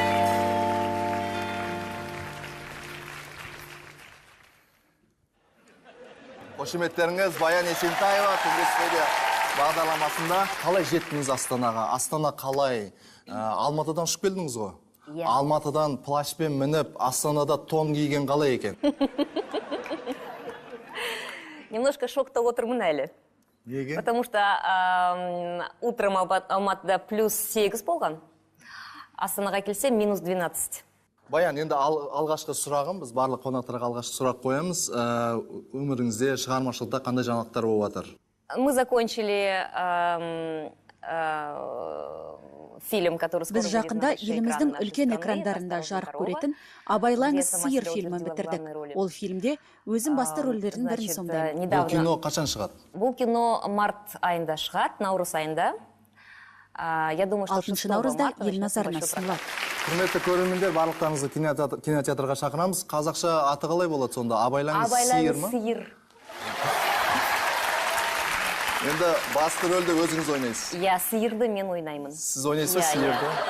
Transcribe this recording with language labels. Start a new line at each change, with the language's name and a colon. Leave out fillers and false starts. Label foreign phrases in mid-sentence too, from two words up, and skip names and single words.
Kazakh: Қошеметтеріңіз Баян Есентаева Түнгі студия бағдарламасында. Қалай жеттіңіз Астанаға? Астана қалай? Алматыдан ұшып келдіңіз ғой? Алматыдан плашпен мініп, Астанада тон киген қалай екен? Немножко шокта отырмын әлі. Неге?
Russian: Потому что утром Алматыда плюс 8 болған.
Kazakh: Астанаға келсе минус 12. Баян, енді алғашқы сұрағым, біз барлық қонақтарға алғашқы сұрақ қоямыз. Өміріңізде, шығармашылықта қандай жаңалықтар болып жатыр?
Russian: Мы закончили фильм, который скоро
Kazakh: Біз
Russian: будет на
Kazakh: жақында
Russian: больших
Kazakh: еліміздің
Russian: экранах
Kazakh: үлкен
Russian: нашей
Kazakh: экрандарында
Russian: страны.
Kazakh: жарық
Russian: Осталось
Kazakh: көретін
Russian: «Корова»,
Kazakh: Абайлаңыз
Russian: где
Kazakh: сиыр
Russian: Самострел
Kazakh: фильмін
Russian: выделила
Kazakh: бітірдік.
Russian: главные роли.
Kazakh: Ол фильмде өзім басты рөлдердің бірін
Russian: Значит,
Kazakh: сомдаймын. Бұл
Russian: недавно...
Kazakh: кино қашан шығады? Бұл кино март айында шығады, наурыз айында.
Russian: Я думаю, что
Kazakh: 6 наурызда ел назарына ұсынылады. Құрметті көрермендер, барлықтарыңызды кинотеатрға шақырамыз. Қазақша аты қалай болады сонда? Абайлаңыз сиыр ма? сиыр. Енді басты рөлді өзіңіз ойнайсыз. Я сиырды мен ойнаймын. Сіз ойнайсыз ба сиырды?